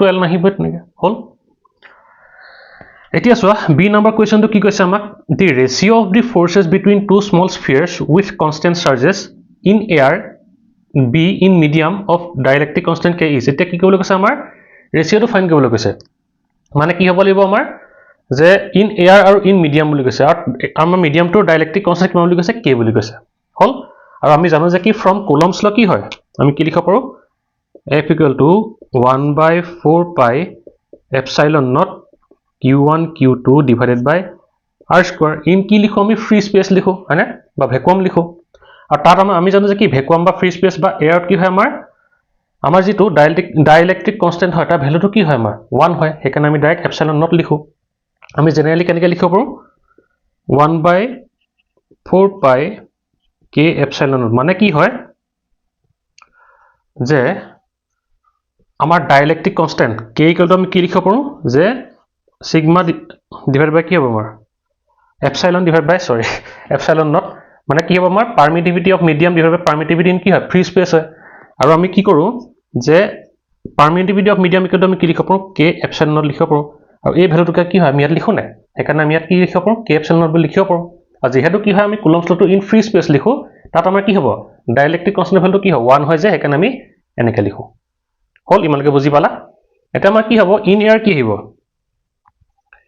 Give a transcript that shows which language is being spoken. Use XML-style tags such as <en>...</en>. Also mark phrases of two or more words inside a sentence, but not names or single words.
<as>l নাহিব তেনেকে হল এতিয়া চোৱা বি নম্বৰ কোৱেশ্চনটো কি কৈছে আমাক</as> <en>the ratio of the forces between two small spheres with constant charges in air b in medium of dielectric constant k is</en> <as>এতিয়া কি কৰিবলৈ কৈছে আমাৰ ৰেশিওটো ফাইন কৰিবলৈ কৈছে মানে কি হ'ব লাগিব আমাৰ যে</as> <en>in air</en> <as>আৰু</as> <en>in medium</en> <as>বুলি কৈছে আৰু আমাৰ মিডিয়ামটো</as> <en>dielectric constant</en> <as>কিমান বুলি কৈছে k বুলি কৈছে হল আৰু আমি জানো যে কি</as> <en>from Coulomb's law</en> <as>কি হয় আমি কি লিখিব পাৰো</as> <en>f = 1/4 pi epsilon naught q1 q2 divided by r square in</en> <as>কি লিখো আমি</as> <en>free space</en> <as>লিখো হয়নে বা ভ্যাকুয়াম লিখো আৰু তাত আমি জানো যে কি ভ্যাকুয়াম বা</as> <en>free space</en> <as>বা এয়াৰ কি হয় আমাৰ যেটো</as> <en>dielectric constant</en> <as>হয় তাৰ ভ্যালুটো কি হয় আমাৰ 1 হয় সেইকাৰণে আমি ডাইৰেক্ট</as> <en>epsilon naught</en> <as>লিখো আমি জেনাৰেলি কেনেকৈ লিখিব পাৰো</as> <en>1/4 pi k epsilon naught</en> <as>মানে কি হয় যে আমাৰ</as> <en>dielectric constant k equal to</en> <as>আমি কি লিখিব পাৰো যে</as> <en>sigma divide by</en> <as>কি হ'ব আমাৰ</as> <en>epsilon naught</en> <as>মানে কি হ'ব আমাৰ</as> <en>permittivity of medium divide by permittivity in</en> <as>কি হয়</as> <en>free space</en> <as>হয় আৰু আমি কি কৰো যে</as> <en>permittivity of medium equal to</en> <as>আমি কি লিখিব পাৰো</as> <en>k epsilon naught</en> <as>লিখিব পাৰো আৰু এই ভ্যালুটোকে কি হয় আমি ইয়াত লিখো নাই সেইকাৰণে আমি ইয়াত কি লিখিব পাৰো</as> <en>k epsilon naught</en> <as>বুলি লিখিব পাৰো আৰু যেহেতু কি হয় আমি কুলম্বছ লটো</as> <en>in free space</en> <as>লিখো তাত আমাৰ কি হ'ব</as> <en>dielectric constant</en> <as>ভ্যালুটো কি হয় 1 হয় যে সেইকাৰণে আমি এনেকৈ লিখো হল ইমানকে বুজি পালা এটা আমাৰ কি হ'ব</as> <en>in air</en> <as>কি আহিব</as>